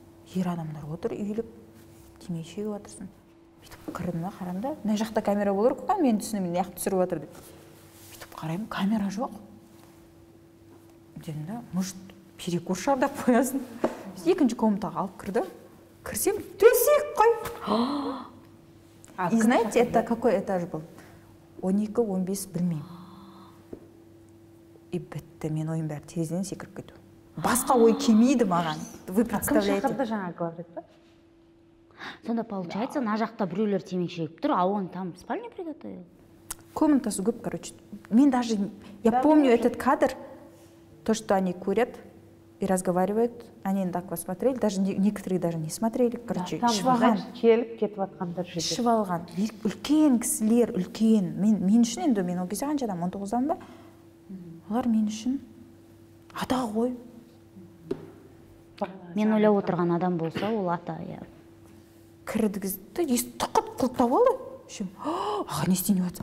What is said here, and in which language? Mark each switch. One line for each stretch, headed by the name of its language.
Kazakh: Ер адамдар отыр, үйіліп, темекі шегіп отырсын. Бүйтіп кірдім да, қарам да, мына жақта камера болар қойған, мен түсінемін, мына жақта түсіріп отыр деп. Бүйтіп қараймын, камера жоқ. Дедім да, может, перекур шығар деп қоясын. Екінші комнатаға алып кірді. кірсем төсек қой.
Russian: И знаете, это какой этаж был?
Kazakh: 12-15 білмеймін. И бітті, мен ойым бәрі терезеден секіріп кету. Басқа ой келмейді маған.
Russian: Вы представляете?
Kazakh: Кім шақырды жаңа говорит па? Сонда получается, ана жақта біреулер темекі шегіп тұр,
Russian: а он там спальню приготовил.
Kazakh: Комнатасы көп, короче.
Russian: Мен даже, я помню этот кадр, то, что они курят и разговаривают, они так посмотрели, даже некоторые даже не смотрели, короче,
Kazakh: ішіп алған. Келіп кетіп жатқандар жерде. Ішіп алған. Үлкен кісілер, үлкен. Мен үшін енді, мен ол кезде қанша адам, 19-дан ба? Олар мен үшін ата ғой. Мен ойлап отырған адам болса, ол ата, иә. Кірдігізді, тұқыт құлттап алды. Аға, не істейін өтсіз?